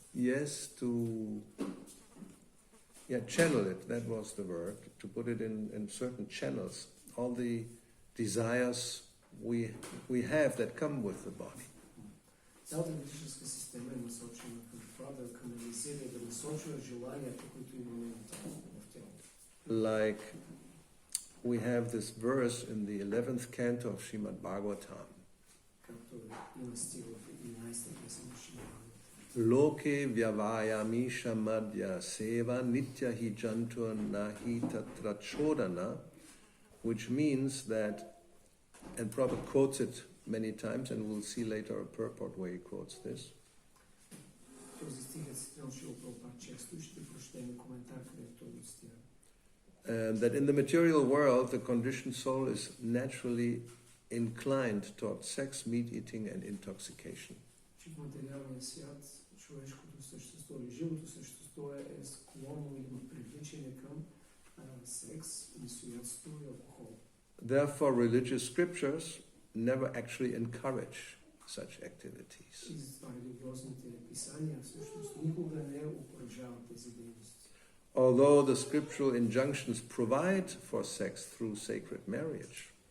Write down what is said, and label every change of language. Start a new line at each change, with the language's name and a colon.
English: yes, to channel it, that was the word, to put it in certain channels, all the desires we have that come with the body.
Bulgarian: Цялата ведическа система е насочена към това да канализира и да насочва желанията, които имаме в тялото.
English: Like we have this verse in the 11th canto of Srimad Bhagavatam.
Bulgarian: Както има стих в 11-та песен на Шримад.
Sanskrit: Loke vyavayamisha madhya seva nitya hi jantur nahi tatra chodana,
English: which means that, and Prabhupada quotes it many times, and we'll see later a purport where he quotes this.
Bulgarian: Този стих е цитиран Шрила Прабхупада често и ще прочетем коментар, където той го цитира.
English: That in the material world, the conditioned soul is naturally inclined toward sex, meat eating, and intoxication.
Bulgarian: Че в материалния свят човешкото същество или живото същество е склонно или има привличане към секс, месоядство и алкохол.
English: Therefore, religious scriptures never actually encourage such activities.
Bulgarian: И затова религиозните писания всъщност никога не окуражават тези дейности.
English: Although the scriptural injunctions provide for sex through sacred marriage,